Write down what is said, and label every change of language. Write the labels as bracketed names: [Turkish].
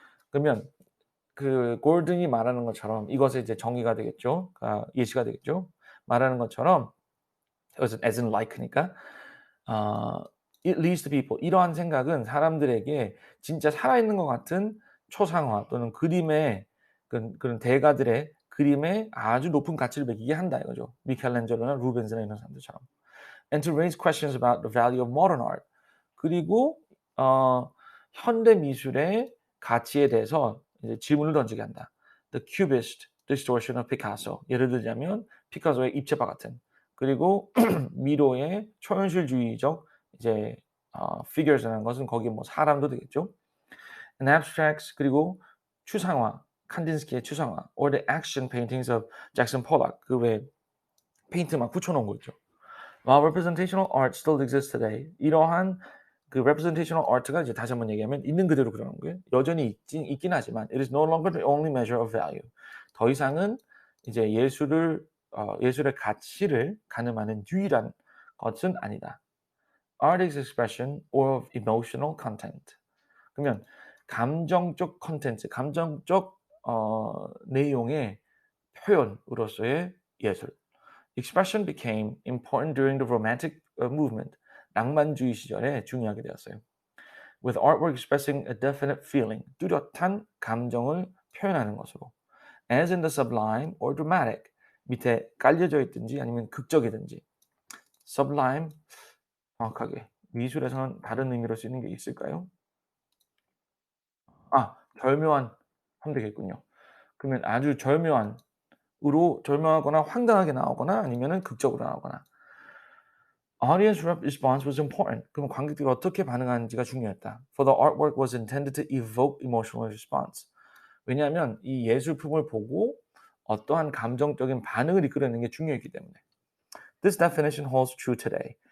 [Korean] 그러면 그 골든이 말하는 것처럼 이것의 이제 정의가 되겠죠. 예시가 되겠죠. 말하는 것처럼 [English] as in like니까 it leads to people. [Korean] 이러한 생각은 사람들에게 진짜 살아있는 것 같은 초상화 또는 그림의 그런 대가들의 그림에 아주 높은 가치를 매기게 한다 이거죠. 미켈란젤로나 루벤스나 이런 사람들처럼. [English] And to raise questions about the value of modern art. [Korean] 그리고 현대 미술의 가치에 대해서 이제 질문을 던지게 한다. [English] The Cubist distortion of Picasso. [Korean] 예를 들자면 피카소의 입체파 같은. 그리고 미로의 초현실주의적 이제 figures라는 것은 거기에 뭐 사람도 되겠죠. [English] And abstracts [Korean] 그리고 추상화, 칸딘스키의 추상화, [English] or the action paintings of Jackson Pollock. [Korean] 그 외에 페인트 막 붙여놓은 거 있죠. [English] While representational art still exists today, [Korean] 이러한 그 representational art가 이제 다시 한번 얘기하면 있는 그대로 그러는 거예요. 여전히 있긴 하지만 [English] it is no longer the only measure of value. [Korean] 더 이상은 이제 예술의 가치를 가늠하는 유일한 것은 아니다. [English] Art is expression of emotional content. [Korean] 그러면 감정적 콘텐츠, 감정적 내용의 표현으로서의 예술. [English] Expression became important during the Romantic movement. [Korean] 낭만주의 시절에 중요하게 되었어요. [English] With artwork expressing a definite feeling, [Korean] 뚜렷한 감정을 표현하는 것으로. [English] As in the sublime or dramatic, [Korean] 밑에 깔려져 있든지 아니면 극적이든지. Sublime, 정확하게 미술에서는 다른 의미로 쓰이는 게 있을까요? 절묘한 하면 되겠군요. 그러면 아주 절묘하거나 황당하게 나오거나 아니면은 극적으로 나오거나. [English] Audience response was important. [Korean] 그럼 관객들이 어떻게 반응하는지가 중요했다. [English] For the artwork was intended to evoke emotional response. [Korean] 왜냐하면 이 예술품을 보고 어떠한 감정적인 반응을 이끌어내는 게 중요했기 때문에. [English] This definition holds true today.